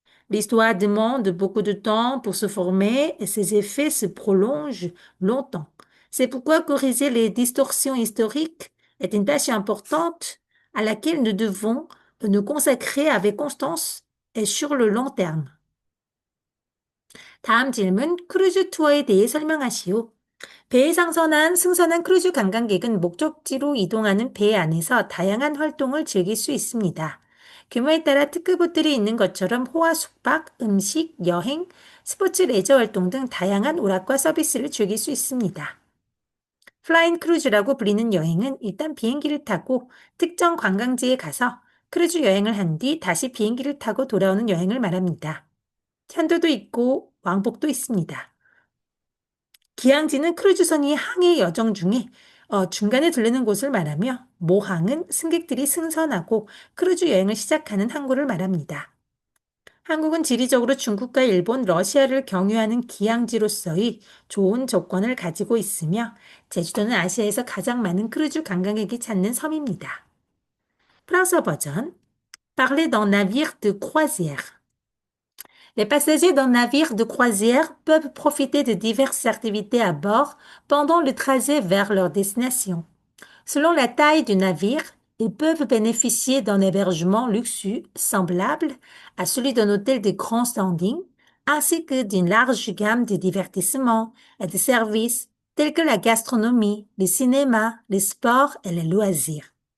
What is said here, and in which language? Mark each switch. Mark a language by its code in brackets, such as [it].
[fr] L'histoire demande beaucoup de temps pour se former et ses effets se prolongent longtemps. C'est pourquoi corriger les distorsions historiques est une tâche importante à laquelle nous devons nous consacrer avec constance et sur le long terme. [ko] 다음 질문, 크루즈 투어에 대해 설명하시오. 배에 승선한 크루즈 관광객은 목적지로 이동하는 배 안에서 다양한 활동을 즐길 수 있습니다. 규모에 따라 특급 호텔이 있는 것처럼 호화 숙박, 음식, 여행, 스포츠 레저 활동 등 다양한 오락과 서비스를 즐길 수 있습니다. 플라인 크루즈라고 불리는 여행은 일단 비행기를 타고 특정 관광지에 가서 크루즈 여행을 한 뒤 다시 비행기를 타고 돌아오는 여행을 말합니다. 편도도 있고 왕복도 있습니다. 기항지는 크루즈선이 항해 여정 중에 중간에 들르는 곳을 말하며 모항은 승객들이 승선하고 크루즈 여행을 시작하는 항구를 말합니다. 한국은 지리적으로 중국과 일본, 러시아를 경유하는 기항지로서의 좋은 조건을 가지고 있으며 제주도는 아시아에서 가장 많은 크루즈 관광객이 찾는 섬입니다. 프랑스어 버전 [fr] Parler d'un navire de croisière. Les passagers d'un navire de croisière peuvent profiter de diverses activités à bord pendant le trajet vers leur destination. Selon la taille du navire, ils peuvent bénéficier d'un hébergement luxueux semblable à celui d'un hôtel de grand standing, ainsi que d'une large gamme de divertissements et de services tels que la gastronomie, le cinéma, les sports et les loisirs.